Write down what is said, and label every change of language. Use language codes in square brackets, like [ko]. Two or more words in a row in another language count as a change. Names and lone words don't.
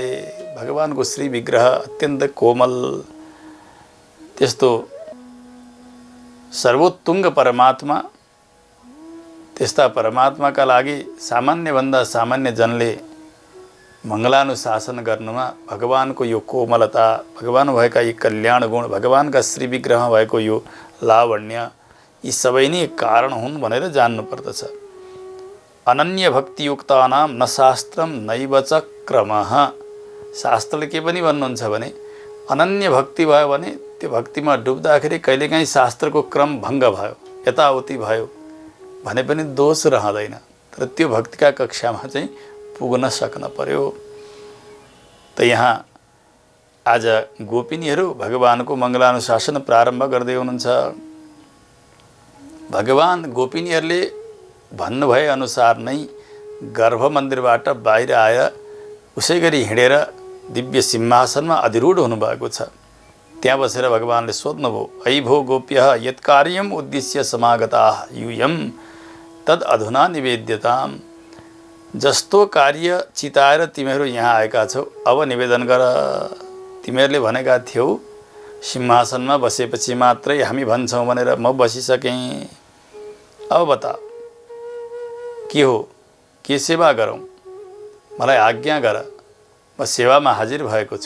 [ne] भगवानको श्री विग्रह अत्यन्त कोमल, त्यस्तो सर्वोत्तुङ्ग परमात्मा, त्यस्ता परमात्माका लागि सामान्यभन्दा सामान्य जनले मङ्गलानुशासन गर्नुमा भगवानको यो कोमलता, भगवान भएका यी कल्याण गुण, भगवानका श्री विग्रहमा भएको यो लावण्य, यी सबै नै कारण हुन् भनेर जान्नुपर्दछ। [sa] अनन्य भक्तियुक्तानां न शास्त्रम नैव च क्रमः। [ne] शास्त्रले के पनि भन्नुहुन्छ भने अनन्य भक्ति भयो भने त्यो भक्तिमा डुब्दाखेरि कहिलेकाहीँ शास्त्रको क्रम भङ्ग भयो, यताउति भयो भने पनि दोष रहँदैन। तर त्यो भक्तिका कक्षामा चाहिँ पुग्न सक्न पर्यो। त यहाँ आज गोपिनीहरू भगवानको मङ्गलानुशासन प्रारम्भ गर्दै हुनुहुन्छ। भगवान गोपिनीहरूले भन्नुभए अनुसार नै गर्भ मन्दिरबाट बाहिर आएर उसै गरी हिँडेर दिव्य सिंहासनमा अधिरूढ हुनुभएको छ। त्यहाँ बसेर भगवानले सोध्नुभयो, [sa] ऐ भो गोप्यः यत् कार्यम उद्देश्य समागताः यूयं तद अधुना निवेद्यताम्। [ne] जस्तो कार्य चिताएर तिमीहरू यहाँ आएका छौ, अब निवेदन गर। तिमीहरूले भनेका थियौ सिंहासनमा बसेपछि मात्रै हामी भन्छौँ भनेर म बसिसकेँ। अब बता के हो, के सेवा गरौँ, मलाई आज्ञा गर, म सेवामा हाजिर भएको छु।